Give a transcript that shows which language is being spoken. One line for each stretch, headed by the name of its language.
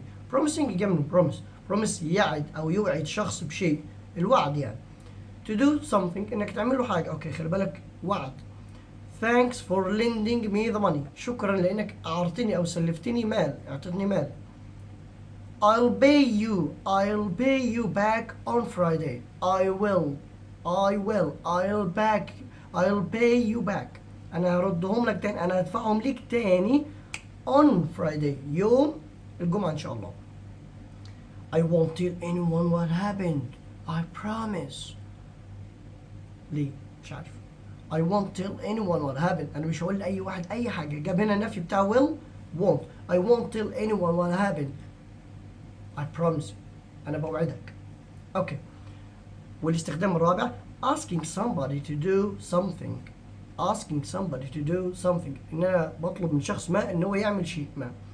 Arabic: promising جاي من promise يعد او يوعد شخص بشيء الوعد يعني.
English: to do something
Arabic: انك تعمل له حاجه. اوكي خلي بالك وعد.
English: thanks for lending me the money.
Arabic: شكرا لانك اعطتني او سلفتني مال اعطتني مال.
English: I'll pay you back on Friday. I'll pay you back.
Arabic: أنا هردهم لك تاني. أنا هدفعهم لك تاني
English: on Friday
Arabic: يوم الجمعة إن شاء الله.
English: I won't tell anyone what happened. I promise.
Arabic: ليه؟ مش عارف.
English: I won't tell anyone what happened.
Arabic: أنا مش هقول لأي واحد أي حاجة. جاب هنا النفي بتاع will won't.
English: I won't tell anyone what happened. I promise.
Arabic: أنا بوعدك.
English: Okay.
Arabic: والاستخدام الرابع
English: asking somebody to do something.
Arabic: إن أنا بطلب من شخص ما إن هو يعمل شيء ما.